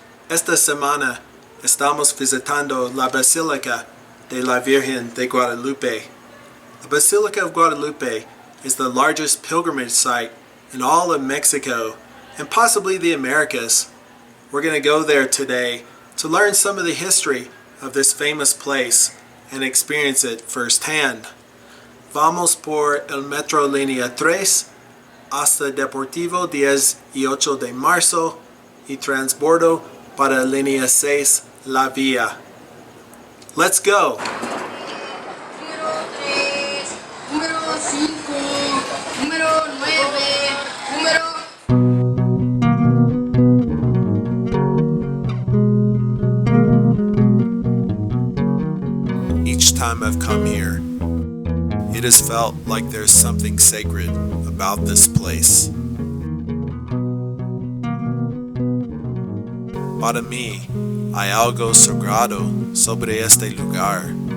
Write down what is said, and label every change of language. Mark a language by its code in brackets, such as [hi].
[es] Esta semana estamos visitando la Basílica de la Virgen de Guadalupe. [en] The Basilica of Guadalupe is the largest pilgrimage site in all of Mexico and possibly the Americas. We're going to go there today to learn some of the history of this famous place and experience it firsthand. [es] Vamos por el Metro Línea 3 hasta Deportivo 10 y 8 de marzo y transbordo para Línea 6 La Vía. [en] Let's go! [es] Número 3, número 5, número 9, número... [en] Each time I've come here, it has felt like there's something sacred about this place. [es] Para mí, hay algo sagrado sobre este lugar.